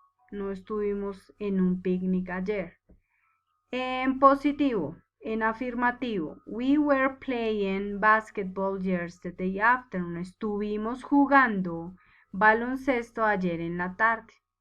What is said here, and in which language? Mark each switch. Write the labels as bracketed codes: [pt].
[es] No estuvimos en un picnic ayer. En positivo, en afirmativo. [en] We were playing basketball yesterday afternoon. [es] Estuvimos jugando baloncesto ayer en la tarde.